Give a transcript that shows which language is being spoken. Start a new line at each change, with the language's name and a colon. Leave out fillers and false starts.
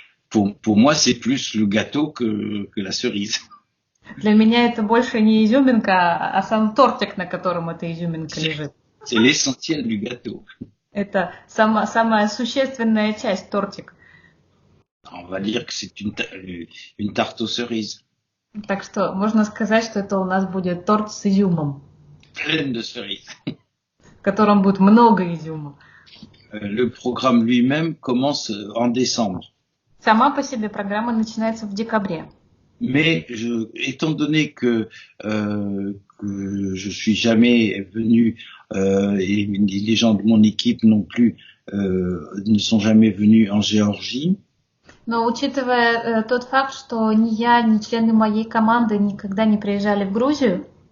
French: Pour moi, c'est plus le gâteau que la cerise.
Russian: Для меня это больше не изюминка, а сам тортик, на котором эта изюминка лежит.
French: C'est l'essentiel du gâteau.
Russian: Это самая существенная часть тортика.
French: On va dire que c'est une tarte aux cerises.
Russian: Так что можно сказать, что это у нас будет торт с изюмом.
French: Pleine de cerises.
Russian: В котором будет много изюма.
French: Le programme lui-même commence en décembre.
Russian: Сама по себе программа начинается в декабре.
French: Mais étant donné que je suis jamais venu et les gens de mon équipe non plus ne sont jamais venus en Géorgie.
Russian: Но учитывая тот факт, что ни я, ни члены моей команды никогда не приезжали в Грузию,